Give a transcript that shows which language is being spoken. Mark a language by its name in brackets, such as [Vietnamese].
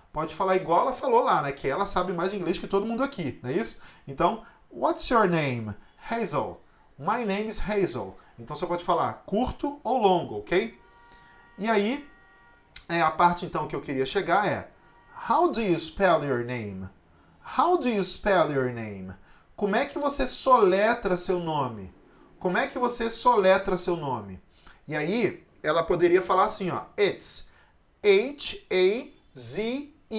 [Portuguese] Pode falar igual ela falou lá, né? Que ela sabe mais inglês que todo mundo aqui, não é isso? [English] Então, what's your name? Hazel. My name is Hazel. [Portuguese] Então você pode falar curto ou longo, ok? E aí, a parte então que eu queria chegar é [English] How do you spell your name? How do you spell your name? [Portuguese] Como é que você soletra seu nome? Como é que você soletra seu nome? E aí, ela poderia falar assim, ó. [English] It's H-A-Z-E-L.